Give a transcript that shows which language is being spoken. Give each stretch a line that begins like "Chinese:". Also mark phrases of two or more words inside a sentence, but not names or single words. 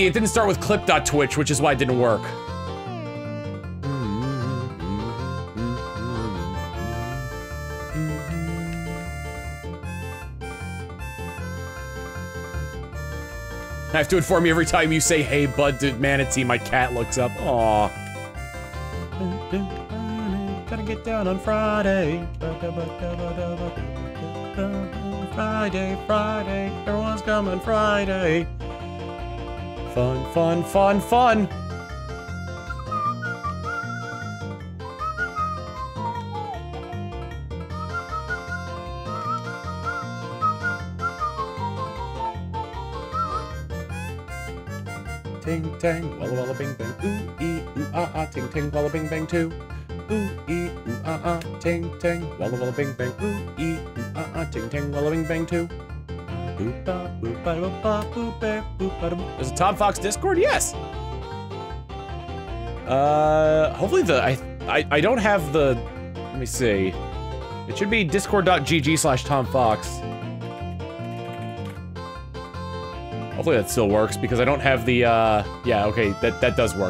English: It didn't start with clip.twitch, which is why it didn't work. I have to inform you every time you say, hey, bud, to Manatee, my cat looks up. Aw. Gotta get down on Friday. Friday, everyone's coming Friday. Fun, fun, fun, fun. Ting tang, walla walla bing bang, ooh ee ooh ah ah, ting ting walla bing bang too. Ooh ee ooh ah ah, ting tang, walla walla bing bang, ooh ee ooh ah ah, ting ting walla bing bang too. Boop ba boop ba boop ba boop ba boop ba. There's a Tom Fox Discord, yes. Hopefully I don't have the. Let me see. It should be discord.gg/TomFox. Hopefully that still works, because I don't have the, yeah, okay, that does work.